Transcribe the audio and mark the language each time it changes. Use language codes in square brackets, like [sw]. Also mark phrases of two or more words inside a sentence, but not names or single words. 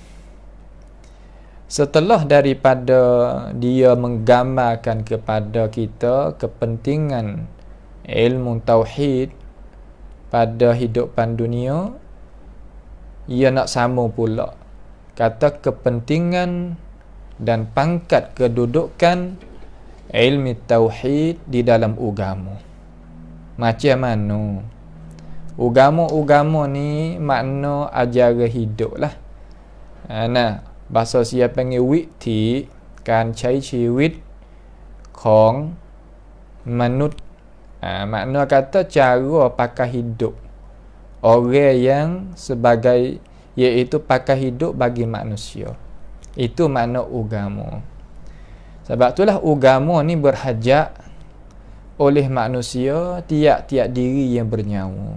[ms] Setelah daripada dia menggambarkan kepada kita kepentingan ilmu tauhid pada hidupan dunia, ia nak sambung pula kata kepentingan dan pangkat kedudukan ilmu tauhid di dalam agama. Macam mana? Agama ni makna ajaran hidup lah. Nah, bahasa siapa panggil [th] วิถีการใช้ชีวิตของมนุษย์ [ms] makna kata cara pakai hidup orang yang sebagai, iaitu pakai hidup bagi manusia. Itu makna agama. Sebab itulah agama ni berhajat oleh manusia tiap-tiap diri yang bernyawa.